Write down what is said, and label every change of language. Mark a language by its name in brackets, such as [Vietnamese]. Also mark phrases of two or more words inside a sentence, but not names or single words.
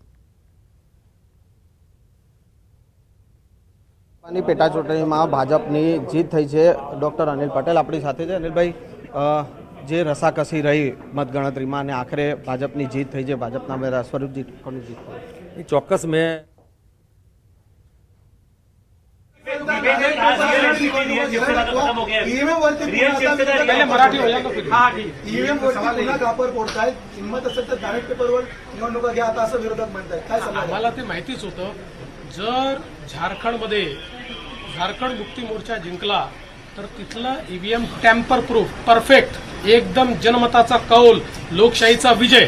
[Gujarati] પેટા ચૂંટણીમાં ભાજપની જીત થઈ છે। ડોક્ટર અનિલ પટેલ આપણી સાથે છે। અનિલભાઈ, જે રસાકસી રહી મતગણતરીમાં અને આખરે ભાજપની જીત થઈ છે, ભાજપના ઉમેદવાર સ્વરૂપજી ઠાકોરની જીત થઈ, ચોક્કસ મેં [Marathi] ईव्हीएम वरती पुन्हा कापर फोडतायत. हिंमत असेल तर बॅलेट पेपरवर निवडणुका घ्या आता असं विरोधक म्हणतायत. काय सल्ला द्याल? आम्हाला ते माहितीच होतं. जर झारखंडमध्ये झारखंड मुक्ती मोर्चा जिंकला तर तिथलं ईव्हीएम [English] tamper proof [Marathi] परफेक्ट एकदम जनमताचा कौल लोकशाहीचा विजय.